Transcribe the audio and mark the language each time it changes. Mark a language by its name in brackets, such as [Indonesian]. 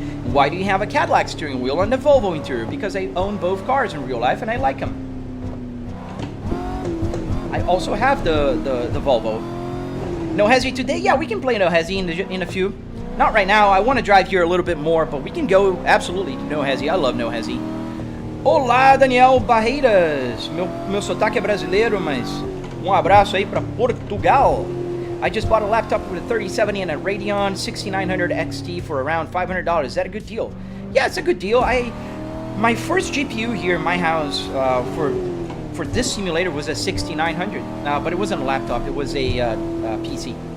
[English] Why do you have a Cadillac steering wheel and a Volvo interior? Because I own both cars in real life and I like them. I also have the Volvo. No Hesi today? Yeah, we can play No Hesi in a few. Not right now. I want to drive here a little bit more, but we can go absolutely to No Hesi. I love No Hesi. [Portuguese] Olá, Daniel Barreiras. Meu sotaque é brasileiro, mas abraço aí para Portugal. [English] I just bought a laptop with a 3070 and a Radeon 6900 XT for around $500. Is that a good deal? Yeah, it's a good deal. My first GPU here in my house for this simulator was a 6900, but it wasn't a laptop. It was a PC.